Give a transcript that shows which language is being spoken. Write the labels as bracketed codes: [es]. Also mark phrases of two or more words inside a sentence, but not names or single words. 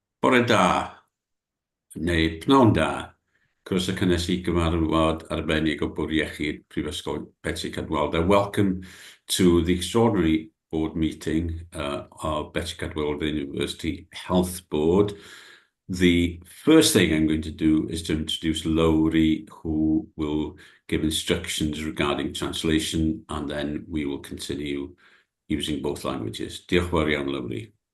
[cy] Bore da, neu pnawn da, croeso cynnes I gyfarfod arbennig o Bwrdd Iechyd Prifysgol Betsy Cadwaladr. [en] Welcome to the extraordinary board meeting of Betsy Cadwaladr University Health Board. The first thing I'm going to do is to introduce Lowry, who will give instructions regarding translation, and then we will continue using both languages. [cy] Diolch yn fawr iawn, Lowry.